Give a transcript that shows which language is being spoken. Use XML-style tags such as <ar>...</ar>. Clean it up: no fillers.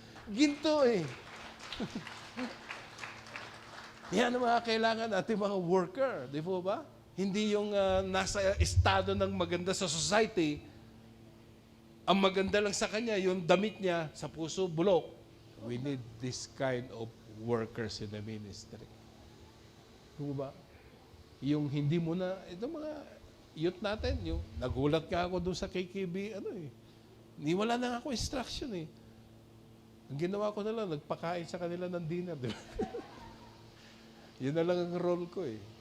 <tl>Ginto eh. Yan ang mga kailangan natin mga worker, di po ba? Hindi yung nasa estado ng maganda sa society, ang maganda lang sa kanya, yung damit niya sa puso, bulok.</tl> <en>We need this kind of workers in the ministry.</en> <tl>Di ba? Yung hindi mo na, ito mga youth natin, yung nagulat ka ako doon sa KKB, hindi wala na ako instruction eh. Ang ginawa ko na lang, nagpakain sa kanila ng dinner. Di ba? Yun na lang ang role ko eh.</tl>